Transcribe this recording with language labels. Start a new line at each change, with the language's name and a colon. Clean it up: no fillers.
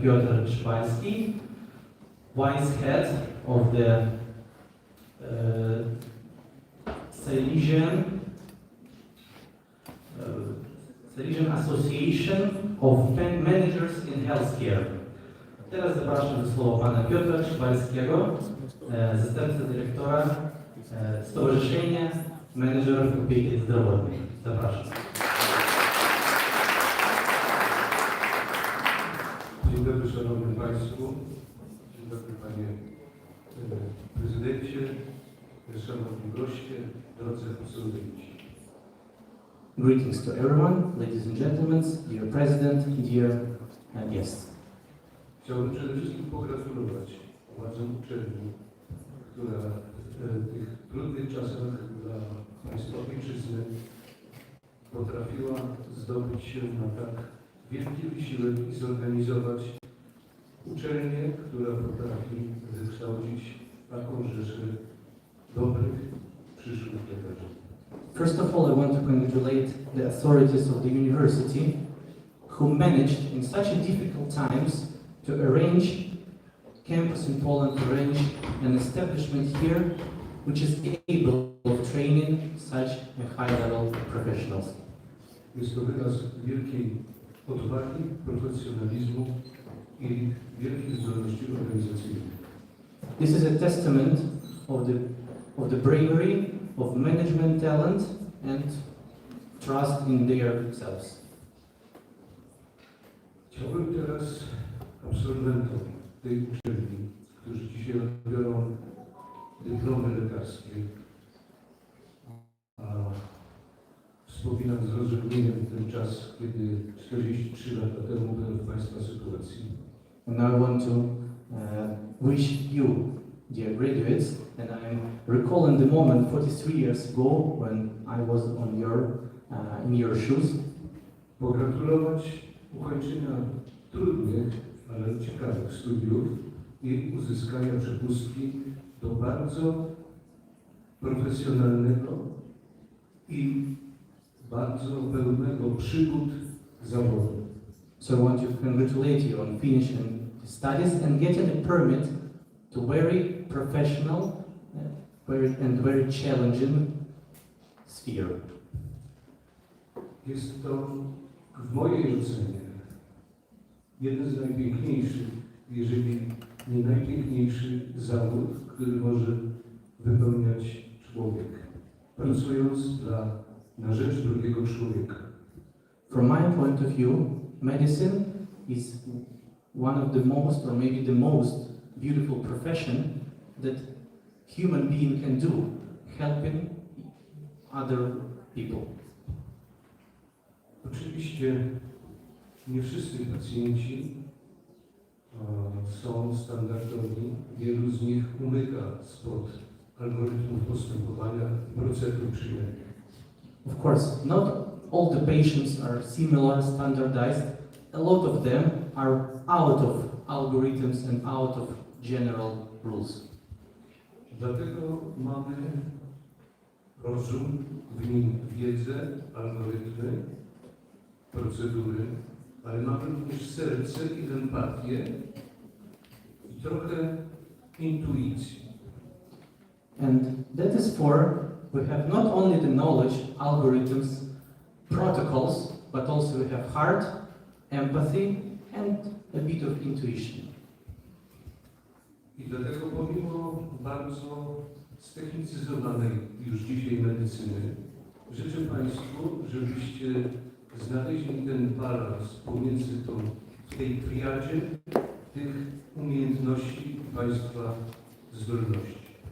English: Piotr Szwalski, Vice Head of the Salesian Association of Managers in Healthcare.
Polish: Teraz zapraszam do słowa pana Piotra Szwalskiego, zastępcę dyrektora Stowarzyszenia Menedżerów Opieki Zdrowotnej. Zapraszam. Dzień dobry Szanownym Państwu, dzień dobry Panie Prezydencie, Szanowni Goście, drodzy absolwenci.
English: Greetings to everyone, ladies and gentlemen, dear President, dear guests.
Polish: Chciałbym przede wszystkim pogratulować władzom uczelni, która w tych trudnych czasach dla Państwa ojczyzny potrafiła zdobyć się na tak wielki wysiłek i zorganizować uczelnię, która potrafi wykształcić taką rzeszę dobrych, przyszłych lekarzy.
English: First of all, I want to congratulate the authorities of the university who managed in such a difficult times to arrange campus in Poland, to arrange an establishment here which is able of training such a high-level professionals.
Polish: Jest to wyraz wielkiej odwagi, profesjonalizmu i wielkiej zdolności organizacyjnej.
English: This is a testament of the bravery, of management talent and trust in their selves.
Polish: Chciałbym teraz absolwentom tej uczelni, którzy dzisiaj odbiorą dyplomy lekarskie, a wspominam z rozrzewnieniem ten czas, kiedy 43 lata temu byłem w Państwa sytuacji.
English: And now I want to wish you, dear graduates, and I'm recalling the moment 43 years ago when I was in your shoes.
Polish: Pogratulować ukończenia trudnych, ale ciekawych studiów i uzyskania przepustki do bardzo profesjonalnego i bardzo pełnego przygód zawodu.
English: So I want to congratulate you on finishing the studies and getting a permit to very professional and very challenging sphere.
Polish: Jest to w mojej ocenie jeden z najpiękniejszych, jeżeli nie najpiękniejszy zawód, który może wypełniać człowiek, pracując na rzecz drugiego człowieka.
English: From my point of view, medicine is one of the most, or maybe the most beautiful profession that human being can do, helping other people.
Polish: Oczywiście nie wszyscy pacjenci są standardowi, wielu z nich umyka spod algorytmów postępowania i procedur przyjęcia.
English: Of course, not all the patients are similar, standardized. A lot of them are out of algorithms and out of general rules.
Polish: Dlatego mamy rozum, w nim wiedzę, algorytmy, procedury, ale mamy również serce i empatię i trochę intuicji.
English: And that is for we have not only the knowledge, algorithms, protocols, but also we have heart, empathy, and a bit of intuition.
Polish: I dlatego pomimo bardzo ztechnicyzowanej już dzisiaj medycyny, życzę Państwu, żebyście znaleźli ten balans pomiędzy w tej triadzie tych umiejętności i Państwa zdolności.